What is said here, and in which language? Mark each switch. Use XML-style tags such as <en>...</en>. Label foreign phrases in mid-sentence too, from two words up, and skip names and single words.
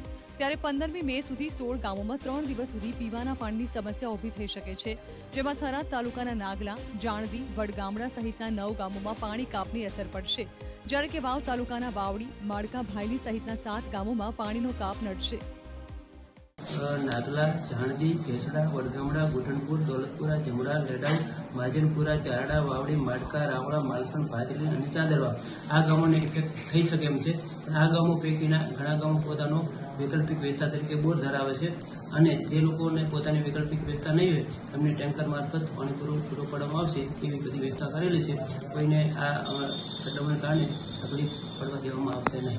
<gu>ત્યારે 15મી મે સુધી 16 ગામોમાં 3 દિવસ સુધી પીવાના પાણીની સમસ્યા ઊભી થઈ શકે છે, જેમાં થરાદ તાલુકાના નાગલા, જાણદી, વડગામડા સહિતના 9 ગામોમાં પાણી કાપની અસર પડશે, જ્યારે કે વાવ તાલુકાના વાવડી, માળકા, ભાયલી સહિતના 7 ગામોમાં પાણીનો કાપ નડશે। नागला, झाणदी, केसड़ा, वडगामड़ा, गुठनपुर, दौलतपुरा, जमुरा, लेडाऊ, महाजनपुरा, चारड़ा, वावड़ी, माडका, रावड़ा, मालसण, भाजली અને ચાંદરવા આ ગામોને ઇફેક્ટ થઈ શકે એમ છે। આ ગામો પૈકીના ઘણા ગામો પોતાનો વૈકલ્પિક વ્યવસ્થા તરીકે બોર ધરાવે છે અને જે લોકોને પોતાની વૈકલ્પિક વ્યવસ્થા નહીં હોય એમને ટેન્કર મારફત પાણી પૂરો પાડવામાં આવશે એવી બધી વ્યવસ્થા કરેલી છે। કોઈને આ સદમને કારણે તકલીફ પડવા દેવામાં આવશે નહીં।</gu>